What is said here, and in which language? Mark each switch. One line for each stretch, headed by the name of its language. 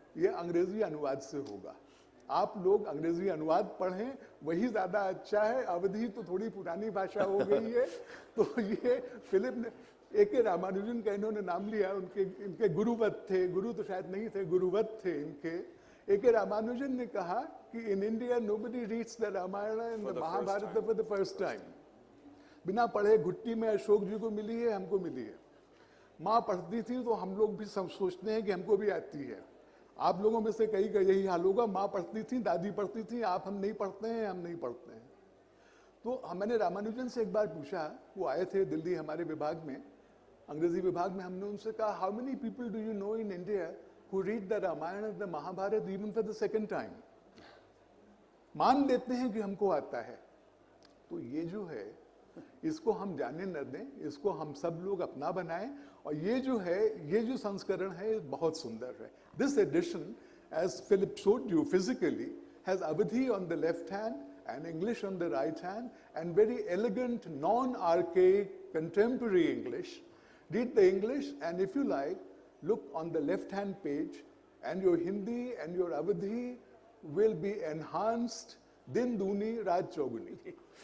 Hindi: ये अंग्रेजी अनुवाद से होगा. आप लोग अंग्रेजी अनुवाद पढ़ें, वही ज्यादा अच्छा है. अवधि तो थोड़ी पुरानी भाषा हो गई है. तो ये फिलिप ने, A.K. रामानुजन का इन्होंने नाम लिया, इनके गुरुवत थे, गुरु तो शायद नहीं थे, गुरुवत थे इनके. A.K. रामानुजन ने कहा कि
English: In India nobody reads the Ramayana and the Mahabharata for the first time.
Hindi: बिना पढ़े घुट्टी में अशोक जी को मिली है, हमको मिली है। माँ पढ़ती थी तो हम लोग भी सब सोचते हैं कि हमको भी आती है। आप लोगों में से कई का यही हाल होगा, माँ पढ़ती थी, दादी पढ़ती थी, आप हम नहीं पढ़ते हैं, हम नहीं पढ़ते हैं। तो मैंने रामानुजन से एक बार पूछा, वो आए थे दिल्ली हमारे विभाग में, अंग्रेजी विभाग में, हमने उनसे कहा,
English: How many people do you know in India who read the Ramayana and the Mahabharata even for the second time?
Hindi: मान देते हैं कि हमको आता है। तो ये जो है, इसको हम जाने न दें, इसको हम सब लोग अपना बनाएं, और ये जो है, ये जो संस्करण है बहुत सुंदर है।
English: This edition, as Philip showed you physically, has Avadhi on the left hand and English on the right hand, and very elegant, non-archaic, contemporary English. Read the English, and if you like, look on the left-hand page, and your Hindi and your Avadhi will be enhanced,
Hindi: din duni, raat chauguni.